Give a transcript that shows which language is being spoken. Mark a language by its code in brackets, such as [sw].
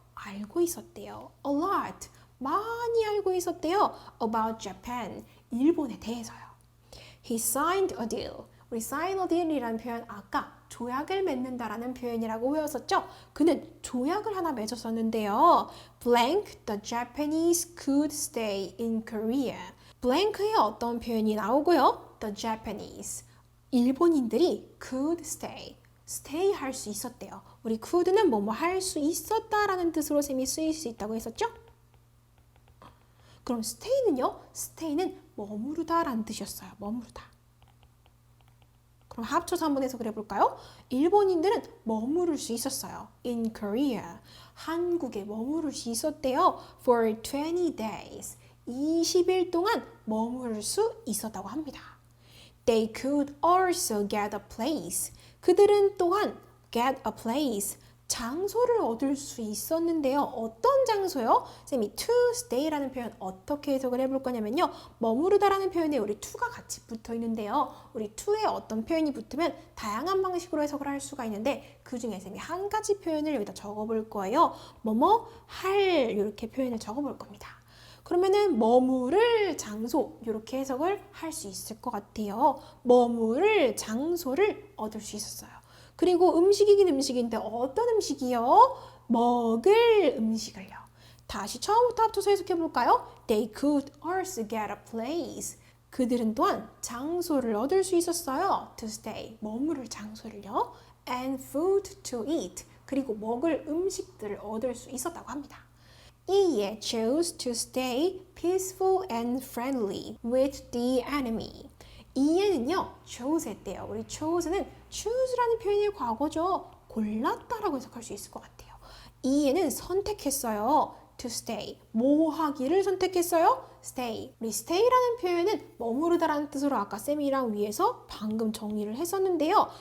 [ko] 알고 있었대요. [en] A lot. [ko] 많이 알고 있었대요. [en] About Japan, [ko] 일본에 대해서요. [en] He signed a deal. [ko] 우리 sign a deal이라는 표현 아까 조약을 맺는다라는 표현이라고 배웠었죠? 그는 조약을 하나 맺었었는데요. [en] Blank, the Japanese could stay in Korea. [ko] blank의 어떤 표현이 나오고요. [en] The Japanese, [ko] 일본인들이 could stay. stay 할 수 있었대요. 우리 could는 뭐뭐 할 수 있었다라는 뜻으로 쌤이 쓰일 수 있다고 했었죠? 그럼 stay는요? stay는 머무르다라는 뜻이었어요. 머무르다. 그럼 합쳐서 한번 해석을 해볼까요? 일본인들은 머무를 수 있었어요. [en] In Korea. [ko] 한국에 머무를 수 있었대요. [en] For 20 days. [ko] 20일 동안 머무를 수 있었다고 합니다. [en] They could also get a place. [ko] 그들은 또한 [en] get a place. [ko] 장소를 얻을 수 있었는데요. 어떤 장소요? 쌤이 to stay라는 표현 어떻게 해석을 해볼 거냐면요. 머무르다라는 표현에 우리 to가 같이 붙어 있는데요. 우리 to에 어떤 표현이 붙으면 다양한 방식으로 해석을 할 수가 있는데 그 중에 쌤이 한 가지 표현을 여기다 적어볼 거예요. 뭐뭐 할 이렇게 표현을 적어볼 겁니다. 그러면은 머무를 장소 이렇게 해석을 할 수 있을 것 같아요. 머무를 장소를 얻을 수 있었어요. 그리고 음식이긴 음식인데 어떤 음식이요? 먹을 음식을요. 다시 처음부터 합쳐서 해석해 볼까요? [en] They could also get a place. [ko] 그들은 또한 장소를 얻을 수 있었어요. [en] To stay, [ko] 머무를 장소를요. [en] And food to eat. [ko] 그리고 먹을 음식들을 얻을 수 있었다고 합니다. [en] 이에 chose to stay peaceful and friendly with the enemy. [ko] 이에는요, chose 했대요. 우리 chose는 choose라는 표현의 과거죠. 골랐다라고 해석할 수 있을 것 같아요. 이에는 선택했어요. to stay. 뭐 하기를 선택했어요? stay. 우리 stay라는 표현은 머무르다라는 뜻으로 아까 쌤이랑 위에서 방금 정리를 했었는데요.